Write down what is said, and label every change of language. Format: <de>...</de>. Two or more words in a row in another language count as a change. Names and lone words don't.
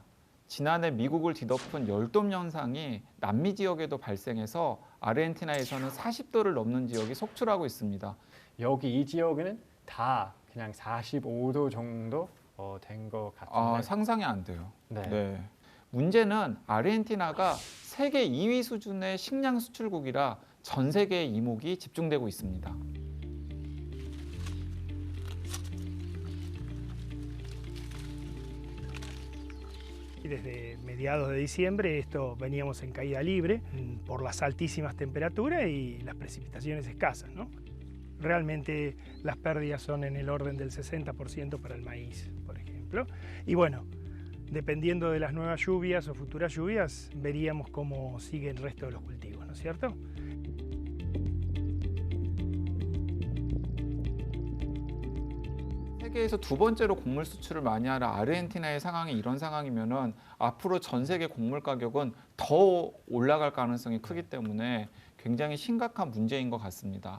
<ko>지난해 미국을 뒤덮은 열돔 현상이 남미 지역에도 발생해서 아르헨티나에서는 40도를 넘는 지역이 속출하고 있습니다. 여기 이 지역에는 다 그냥 45도 정도 된 것 같은데. 상상이 안 돼요. 네. 네. 문제는 아르헨티나가 세계 2위 수준의 식량 수출국이라 전 세계의 이목이 집중되고 있습니다.</ko> <es>Y desde mediados de diciembre esto veníamos en caída libre por las altísimas temperaturas y las precipitaciones escasas, ¿no? Realmente las pérdidas son en el orden del 60% para el maíz, por ejemplo. Y bueno, dependiendo de las nuevas lluvias o futuras lluvias, veríamos cómo sigue el resto de los cultivos, ¿no es cierto?</es> <ko>세계에서 두 번째로 곡물 수출을 많이 하는 아르헨티나의 상황이 이런 상황이면은 앞으로 전 세계 곡물 가격은 더 올라갈 가능성이 크기 때문에 굉장히 심각한 문제인 것 같습니다.</ko>